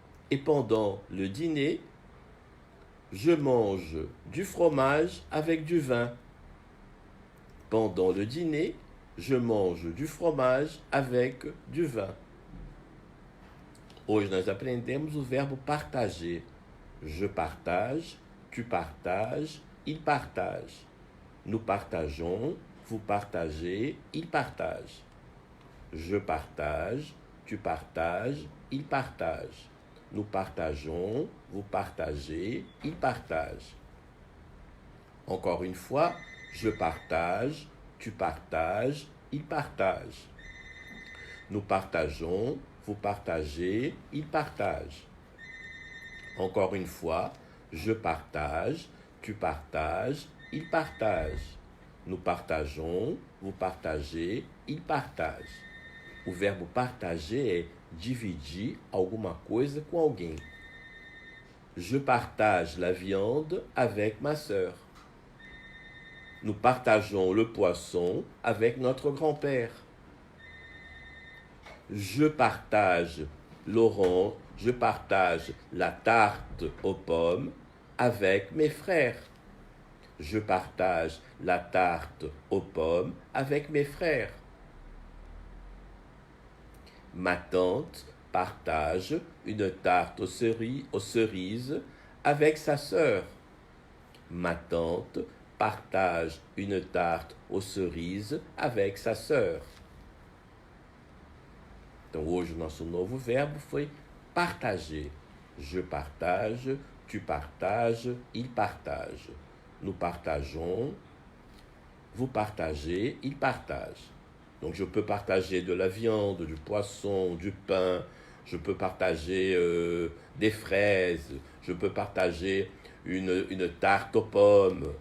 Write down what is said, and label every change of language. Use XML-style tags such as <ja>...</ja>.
<fr>Et pendant le dîner, je mange du fromage avec du vin. Pendant le dîner, je mange du fromage avec du vin.</fr> <pt>Hoje nós aprendemos o verbo partager.</pt> <fr>Je partage, tu partages, il partage. Nous partageons, vous partagez, il partage. Je partage, tu partages, il partage. Nous partageons, vous partagez, il partage. Encore une fois, je partage, tu partages, il partage. Nous partageons, vous partagez, il partage. Encore une fois, je partage, tu partages, il partage. Nous partageons, vous partagez, il partage.</fr> <pt>O verbo partager é dividir alguma coisa com alguém.</pt> <fr>Je partage la viande avec ma sœur. Nous partageons le poisson avec notre grand-père. Je partage l'orange, je partage la tarte aux pommes avec mes frères. Je partage la tarte aux pommes avec mes frères. Ma tante partage une tarte aux cerises avec sa sœur. Ma tante partage une tarte aux cerises avec sa sœur.</fr> <pt>Então, hoje o nosso novo verbo foi partager.</pt> <fr>Je partage, tu partages, il partage. Nous partageons, vous partagez, il partage. Donc, je peux partager de la viande, du poisson, du pain. Je peux partager des fraises. Je peux partager une tarte aux pommes.</fr>